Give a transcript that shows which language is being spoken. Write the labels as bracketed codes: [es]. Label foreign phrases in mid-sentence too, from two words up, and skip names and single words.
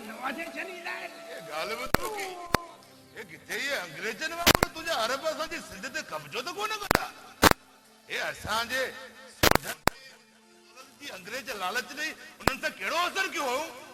[sd] दरवाजे चली लाए गाल बतो की ये किथे ये अंग्रेजन वांगुरु तुझे अरब असांजी सिंध ते कब्जो तो कोन कंदा ये असांजे जी अंग्रेज लालच ॾेई उन्हनि सां कहिड़ो असर कयो हो